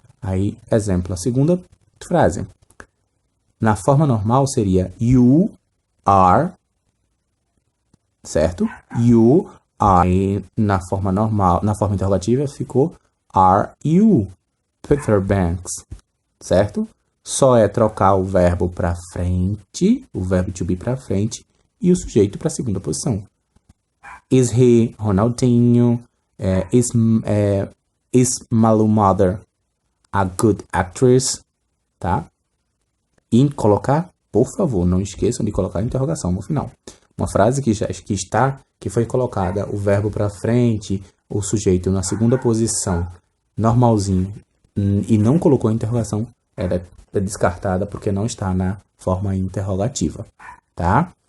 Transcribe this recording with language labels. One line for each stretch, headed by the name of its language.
Portuguese: Aí, exemplo, a segunda frase. Na forma normal seria
English: you are,
Portuguese: certo?
English: You are.
Portuguese: Aí, na forma normal, na forma interrogativa, ficou
English: are you Peter Banks,
Portuguese: certo? Só é trocar o verbo para frente, o verbo to be para frente, e o sujeito para a segunda posição.
English: Is he, Ronaldinho, is Malu Mother a good actress, tá?
Portuguese: E colocar, por favor, não esqueçam de colocar a interrogação no final. Uma frase que foi colocada o verbo para frente, o sujeito na segunda posição, normalzinho, e não colocou a interrogação, ela é descartada porque não está na forma interrogativa, tá?